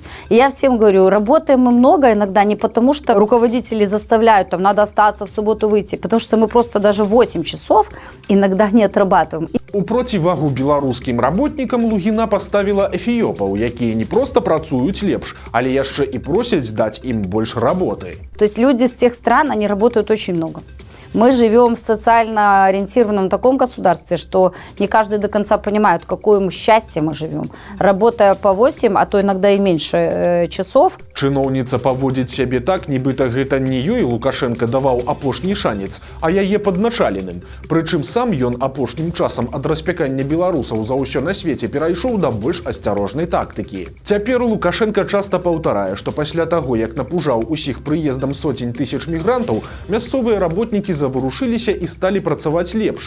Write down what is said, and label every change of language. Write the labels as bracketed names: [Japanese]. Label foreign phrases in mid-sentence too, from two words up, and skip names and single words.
[Russian] И я всем говорю, работаем мы много, иногда не потому, что руководители заставляют, там надо остаться в субботу выйти, потому что мы просто даже 8 часов иногда не отрабатываем. [Belarusian] У процівагу беларускім работнікам Лугіна паставіла эфіёпаў, якія не проста працуюць лепш, але яшчэ і просяць даць ім больш работы. [Russian] То есть люди с тех стран, они работают очень много. Мы живем в социально ориентированном таком государстве, что не каждый до конца понимает, в какое счастье мы живем. Работая по 8, а то иногда и меньше часов. [Belarusian] Чыноўніца паводзіць сябе так, нібыта гэта не ёй Лукашенко даваў апошні шанец, а яе падначаленым. Прычым сам ён апошнім часам ад распякання беларусаў за ўсё на свеце перайшоў да больш асцярожнай тактыкі. Цяпер Лукашенко часта паўтарае, што пасля таго, як напужаў усіх прыездам сотень тысяч мігрантаў, мясцовыя работнікі заварушыліся і сталі працаваць лепш.